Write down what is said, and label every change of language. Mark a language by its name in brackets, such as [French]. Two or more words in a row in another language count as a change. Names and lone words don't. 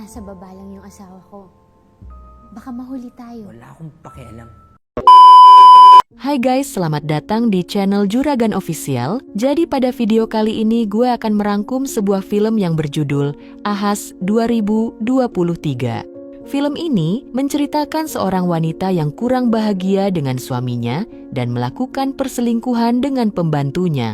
[Filipino] nasa baba lang yung asawa ko. Baka mahuli tayo. Wala akong pakialam. [Indonesian] Hai guys, selamat datang di channel Juragan Official. Jadi pada video kali ini gue akan merangkum sebuah film yang berjudul Ahas 2023. Film ini menceritakan seorang wanita yang kurang bahagia dengan suaminya dan melakukan perselingkuhan dengan pembantunya.